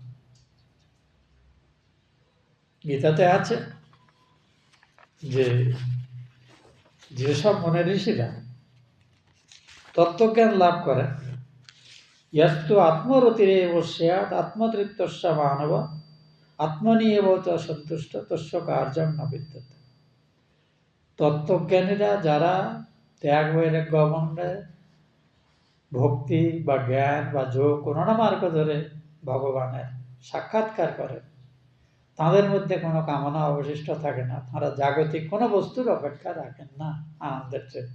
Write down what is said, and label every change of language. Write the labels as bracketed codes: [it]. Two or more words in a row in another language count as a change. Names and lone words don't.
[bn] গীতাতে আছে যে যেসব মনে ঋষিরা তত্ত্বজ্ঞান লাভ করেন, [sa] यस्तु आत्मरतिरेव स्यात् आत्मतृप्तस्य मानव आत्मनि एव च सन्तुष्ट तस्य कार्यं न विद्यते। [bn] তত্ত্বজ্ঞানীরা যারা ত্যাগ বৈরাগ্য অবলম্বনে ভক্তি বা জ্ঞান বা যোগ কোনো না মার্গ ধরে ভগবানের সাক্ষাৎকার করেন, তাদের মধ্যে কোনো কামনা অবশিষ্ট থাকে না। তারা জাগতিক কোনো বস্তুর অপেক্ষা রাখেন না আনন্দের জন্য।